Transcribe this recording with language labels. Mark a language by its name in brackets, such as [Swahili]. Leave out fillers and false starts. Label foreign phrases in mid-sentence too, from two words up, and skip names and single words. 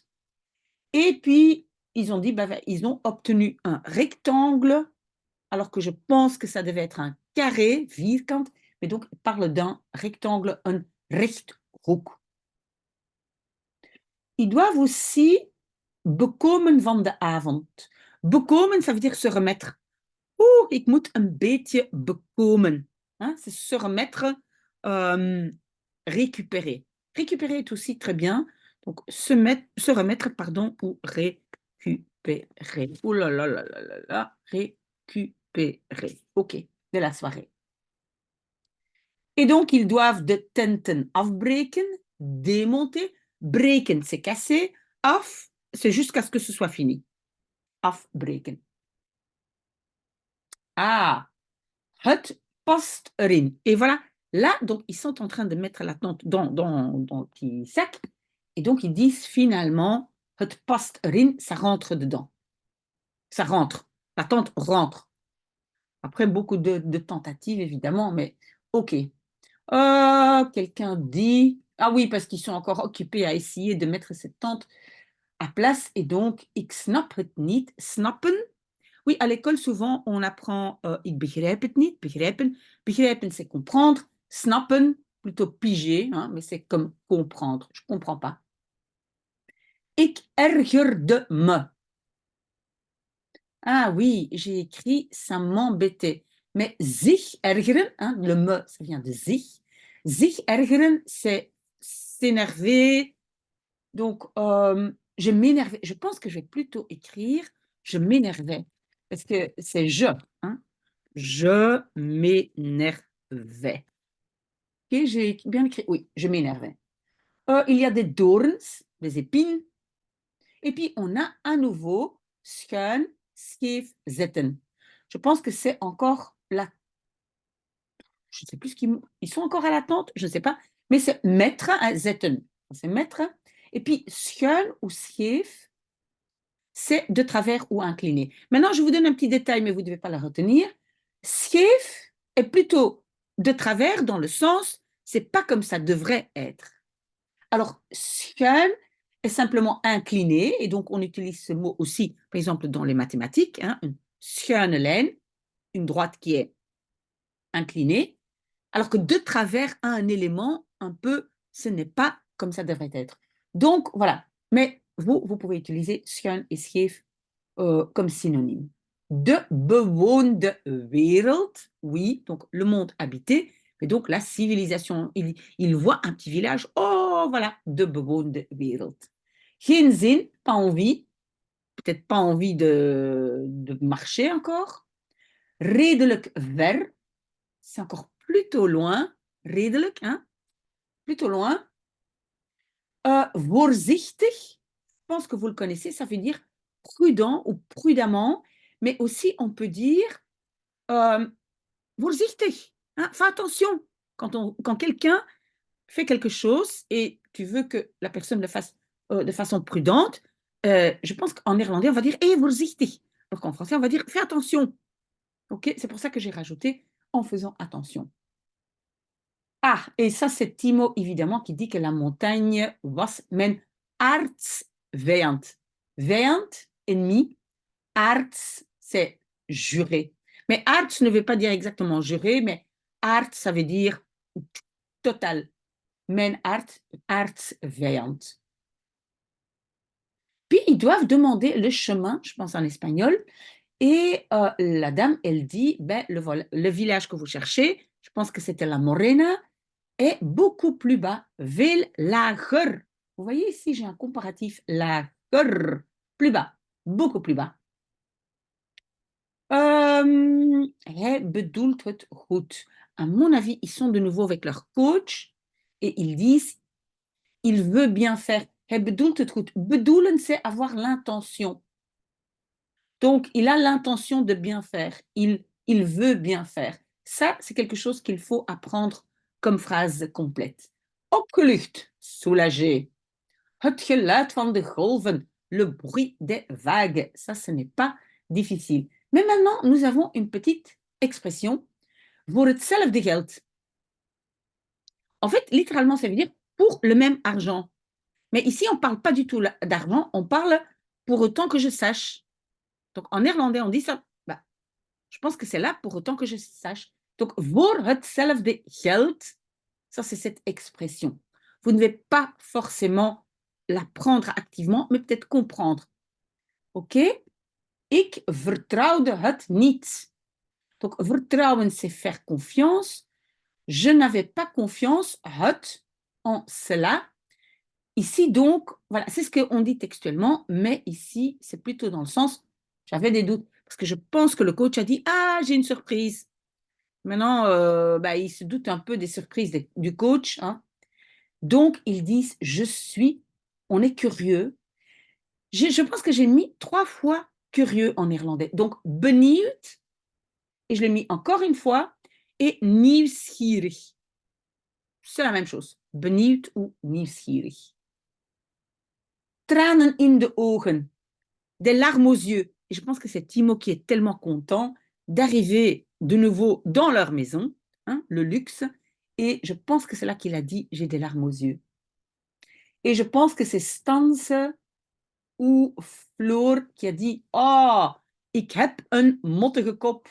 [French] Et puis, ils ont dit, ils ont obtenu un rectangle alors que je pense que ça devait être un carré, vierkant, mais donc il parle d'un rectangle, un rechthoek. Ils doivent aussi [Dutch] bekomen van de avond. Bekomen, [French] ça veut dire se remettre. [Dutch] Oeh, ik moet een beetje bekomen. [French] Hein, c'est se remettre, récupérer. Récupérer est aussi très bien. Donc, se remettre, pardon, ou récupérer. Ouh là là là là là là, récupérer. OK, de la soirée. Et donc, ils doivent [Dutch] de tenten afbreken, [French] démonter. [Dutch] Breken, [French] c'est casser. Af, c'est jusqu'à ce que ce soit fini. [Dutch] Afbreken. Ah, het past erin. [French] Et voilà, là, donc, ils sont en train de mettre la tente dans le petit sac. Et donc, ils disent finalement, [Dutch] het past erin, [French] ça rentre dedans. Ça rentre. La tente rentre. Après, beaucoup de tentatives, évidemment, mais OK. Quelqu'un dit... Ah oui, parce qu'ils sont encore occupés à essayer de mettre cette tente à place. Et donc, [Dutch] ik snap het niet. Snappen. [French] Oui, à l'école, souvent, on apprend [Dutch] ik begrijp het niet. [French] Begrijpen. [Dutch] Begrijpen, [French] c'est comprendre. Snappen, plutôt piger, hein, mais c'est comme comprendre. Je ne comprends pas. [Dutch] Ik ergerde me. [French] Ah oui, j'ai écrit ça m'embêtait. Mais [Dutch] sich ergeren, [French] hein, le me, ça vient de sich. [Dutch] Sich ergeren, [French] c'est s'énerver. Donc, je m'énervais. Je pense que je vais plutôt écrire je m'énervais. Parce que c'est je. Hein. Je m'énervais. Ok, j'ai bien écrit. Oui, je m'énervais. Il y a des dorens, des épines. Et puis, on a à nouveau [Dutch] schuin, scheef, zetten. [French] Je pense que c'est encore la... Je ne sais plus ce qu'ils... Ils sont encore à l'attente, je ne sais pas. Mais c'est mettre, hein, zetten. C'est mettre. Et puis, schuin ou scheef, c'est de travers ou incliné. Maintenant, je vous donne un petit détail, mais vous ne devez pas le retenir. Scheef est plutôt de travers dans le sens, c'est pas comme ça devrait être. Alors, schuin est simplement incliné, et donc on utilise ce mot aussi, par exemple, dans les mathématiques, hein, une [Dutch] schuine lijn, [French] une droite qui est inclinée, alors que de travers a un élément un peu, ce n'est pas comme ça devrait être. Donc, voilà. Mais vous pouvez utiliser schuin et scheef comme synonyme. [Dutch] De bewoonde wereld, [French] oui, donc le monde habité, et donc la civilisation. Il voit un petit village, oh voilà, [Dutch] de bewoonde wereld. Geen zin, [French] pas envie, peut-être pas envie de marcher encore. [Dutch] Redelijk ver, [French] c'est encore plutôt loin. Redelijk, hein? Plutôt loin. Voorzichtig, je pense que vous le connaissez, ça veut dire prudent ou prudemment, mais aussi on peut dire voorzichtig, hein? Fais attention. Quand quelqu'un fait quelque chose et tu veux que la personne le fasse de façon prudente, je pense qu'en néerlandais, on va dire voorzichtig. Alors qu'en français, on va dire fais attention. Ok, c'est pour ça que j'ai rajouté en faisant attention. Ah, et ça, c'est Timo, évidemment, qui dit que la montagne [Dutch] was mijn aardsvijand. Vijand, [French] ennemi. Aards, c'est jurer. Mais aards ne veut pas dire exactement jurer, mais aards, ça veut dire total. [Dutch] Mijn aardsvijand. [French] Puis, ils doivent demander le chemin, je pense en espagnol, et la dame, elle dit, ben, le village que vous cherchez, je pense que c'était la Morena, est beaucoup plus bas, [Dutch] veel lager. [French] Vous voyez ici, j'ai un comparatif, lager, plus bas, beaucoup plus bas. [Dutch] Hij bedoelt het goed. [French] À mon avis, ils sont de nouveau avec leur coach et ils disent, il veut bien faire. [Dutch] Hij bedoelt het goed. Bedoelen, [French] c'est avoir l'intention. Donc, il a l'intention de bien faire. Il veut bien faire. Ça, c'est quelque chose qu'il faut apprendre comme phrase complète. [Dutch] Opgelucht, soulagé. Het geluid van de golven, [French] le bruit des vagues. Ça, ce n'est pas difficile. Mais maintenant, nous avons une petite expression. [Dutch] Voor hetzelfde geld. [French] En fait, littéralement, ça veut dire pour le même argent. Mais ici, on ne parle pas du tout d'argent, on parle pour autant que je sache. Donc, en néerlandais, on dit ça. Bah, je pense que c'est là pour autant que je sache. Donc, [Dutch] voor hetzelfde geld, [French] ça, c'est cette expression. Vous ne devez pas forcément la prendre activement, mais peut-être comprendre. [Dutch] OK? Ik vertrouwde het niet. [French] Donc, vertrouwen, c'est faire confiance. Je n'avais pas confiance, het, en cela. Ici, donc, voilà, c'est ce qu'on dit textuellement, mais ici, c'est plutôt dans le sens, j'avais des doutes, parce que je pense que le coach a dit, ah, j'ai une surprise. Maintenant, bah, il se doute un peu des surprises du coach, hein. Donc, ils disent, je suis, on est curieux. Je pense que j'ai mis 3 fois curieux en néerlandais. Donc, benieuwd, et je l'ai mis encore une fois, et nieuwsgierig. C'est la même chose. [Dutch] Benieuwd ou nieuwsgierig. Tranen in de ogen, [French] des larmes aux yeux. Et je pense que c'est Timo qui est tellement content d'arriver de nouveau dans leur maison, hein, le luxe. Et je pense que c'est là qu'il a dit, j'ai des larmes aux yeux. Et je pense que c'est Stanse ou Floor qui a dit, oh, [Dutch] ik heb een mottige kop.